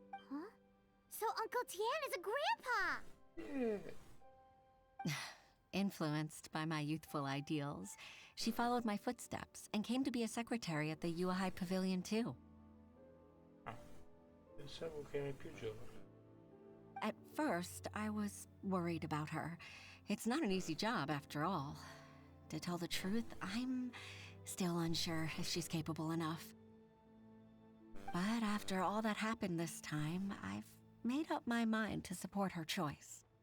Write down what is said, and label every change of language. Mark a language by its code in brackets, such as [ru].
[en] Huh? So Uncle Tian is a grandpa! Influenced by my youthful ideals, she followed my footsteps and came to be a secretary at the Yuhai Pavilion, too. [it] Pensavo che eri più giovane. [en] At first, I was worried about her. It's not an easy job, after all. To tell the truth, I'm still unsure if she's capable enough. But after all that happened this time, I've made up my mind to support her choice.